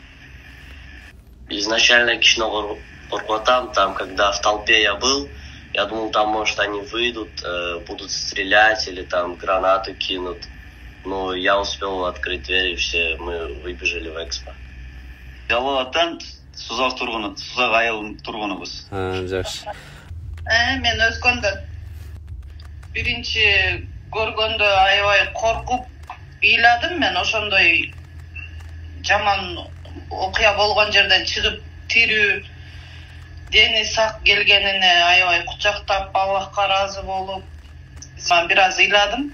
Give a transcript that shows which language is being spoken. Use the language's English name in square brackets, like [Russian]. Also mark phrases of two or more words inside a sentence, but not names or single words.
[Russian] Изначально [Kyrgyz] кичиногу коркутам, [Russian] там, когда в толпе я был, я думал, там, может, они выйдут, будут стрелять или там гранату кинут. Но я успел открыть дверь, и все мы выбежали в экспо. [Kyrgyz] Жалалаттан Сузак айылынын тургунубуз. Жакшы. Мен Өзкөндөн. Биринчи көргөндө аябай коркуп ыйладым. Мен ошондой жаман окуя болгон жерден чыгып тирүү, дени сак келгенине аябай кучактап, Аллахка ыраазы болуп, мен бир аз ыйладым.